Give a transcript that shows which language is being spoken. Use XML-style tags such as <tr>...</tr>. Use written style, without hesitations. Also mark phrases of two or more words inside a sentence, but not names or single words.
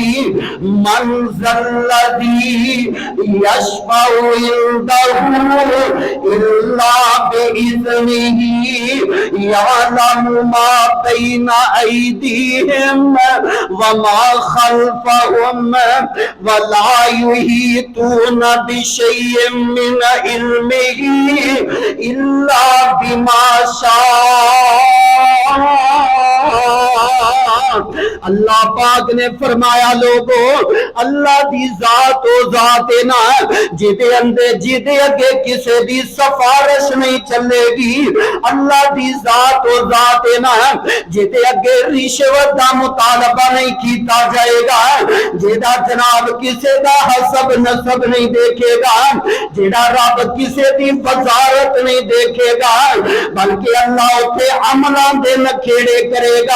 <ar>من ذا الذي يشفع عنده إلا بإذنه يعلم ما بين أيديهم وما خلفهم ولا يحيطون بشيء من علمه إلا بما شاء.</ar> <pa>اللہ پاک نے فرمایا لوگو اللہ دی ذات او ذات ہے نا جدے اندر جدے اگے کسے دی سفارش نہیں چلے گی. اللہ دی ذات او ذات ہے نا جدے اگے رشوت دا مطالبہ نہیں کیا جائے گا، جیدا جناب کسے دا حسب نسب نہیں دیکھے گا، جیڑا رب کسے دی وزارت نہیں دیکھے گا، بلکہ اللہ اتے عملاں دے نکھیڑے کرے گا.</pa>